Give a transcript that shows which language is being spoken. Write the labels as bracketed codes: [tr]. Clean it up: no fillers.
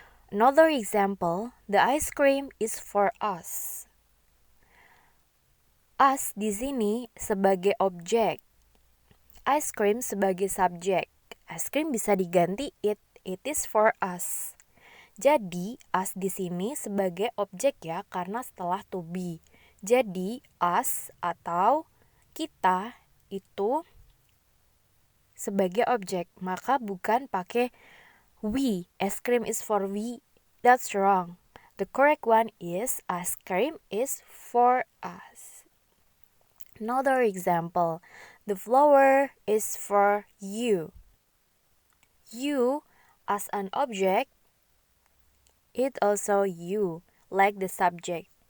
[en] Another example, the ice cream is for us. [id] Us di sini sebagai objek, ice cream sebagai subjek. [en] Ice cream [id] bisa diganti [en] it is for us. [id] Jadi us di sini sebagai objek ya karena setelah to be. Jadi us atau kita itu sebagai objek, maka bukan pakai we. [en] Ice cream is for we. That's wrong. The correct one is ice cream is for us. Another example, the flower is for you. You as an object, it also you, like the subject.